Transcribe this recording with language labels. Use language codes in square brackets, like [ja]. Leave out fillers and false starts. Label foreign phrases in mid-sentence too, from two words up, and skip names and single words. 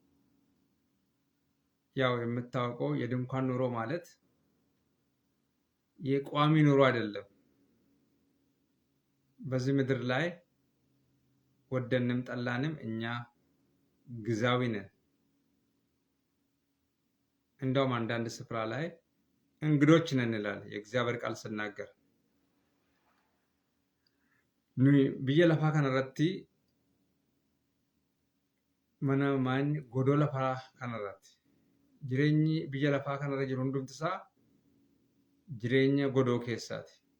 [am] ያው የምታውቀው የድንኳን ኑሮ ማለት የቋሚ ኑሮ አይደለም። በዚህ ምድር ላይ ወደንም ጠላንም እኛ ግዛዊ ነን። እንደውም አንዳንድ ስፍራ ላይ እንግዶች ነን ይላል የእግዚአብሔር ቃል ሲናገር። [om] biyya lafaa kanarratti mana maanyi godoo lafaa kanarratti jireenyi biyya lafaa kanarra jiru hundumti isaa jireenya godoo keessaati.